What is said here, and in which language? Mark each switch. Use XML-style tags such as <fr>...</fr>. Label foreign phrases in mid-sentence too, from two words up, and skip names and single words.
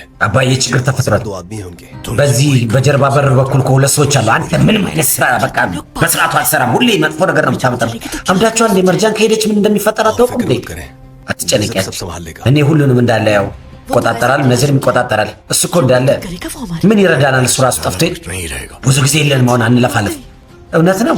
<am>አባዬ ችግር ተፈጥሯል</am> <hi>दो आदमी होंगे</hi> <am>በዚህ በጀርባ በር በኩል ከሁለት ሰዎች አሉ አንተ ምንም አይነት ስራ በቃ በስርዓቱ አትሰራም ሁሌ መጥፎ ነገር ነው የምታመጣው አምዳቸዋል እንደ መርጃን ከሄደች ምን እንደሚፈጠር አታውቅም እንዴ አትጨነቂያቸው እኔ ሁሉንም እንዳለ ያው ይቆጣጠራል ነዝርም ይቆጣጠራል እሱ እኮ እንዳለ ምን ይረዳናል እሱ ራሱ ጠፍቶ ብዙ ጊዜ የለን መሆን አንለፋለፍ እውነት ነው</am>